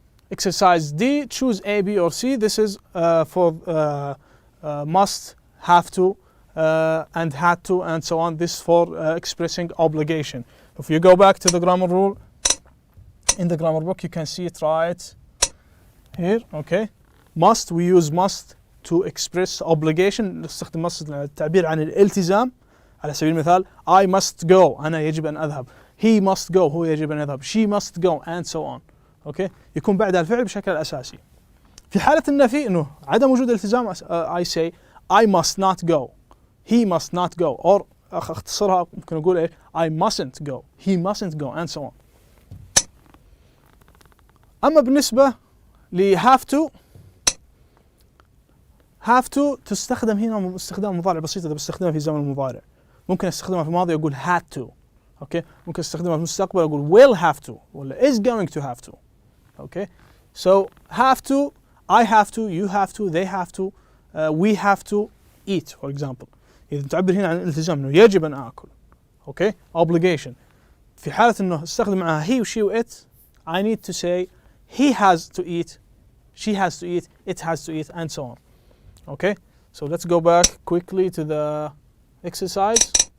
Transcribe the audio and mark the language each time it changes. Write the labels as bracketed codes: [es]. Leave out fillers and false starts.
[en] Exercise D, choose A, B or C. This is for must, have to, and had to, and so on. This for expressing obligation. If you go back to the grammar rule, in the grammar book. You can see it right here. Okay. Must, we use must to express obligation. [ar] نستخدم must للتعبير عن الالتزام. على سبيل المثال [en] I must go، [ar] أنا يجب أن أذهب. He must go، هو يجب أن يذهب. [en] She must go and so on. Okay. [ar] يكون بعدها الفعل بشكل أساسي. في حالة النفي إنه عدم وجود التزام I say [en] I must not go. He must not go. [ar] or اختصرها ممكن أقول إيه [en] I mustn't go. He mustn't go and so on. [ar] أما بالنسبة ل have to، have to تستخدم هنا استخدام مضارع بسيط إذا بستخدمها في زمن المضارع. ممكن استخدمها في الماضي أقول had to. أوكي. ممكن استخدمها في المستقبل أقول will have to ولا is going to have to. أوكي. [en] So have to، I have to، you have to، they have to، we have to eat for example. [ar] إذا تعبر هنا عن الالتزام إنه يجب أن آكل. أوكي. obligation. في حالة إنه استخدم معها [en] he و she و it I need to say he has to eat, she has to eat, it has to eat and so on. Okay. So let's go back quickly to the exercise.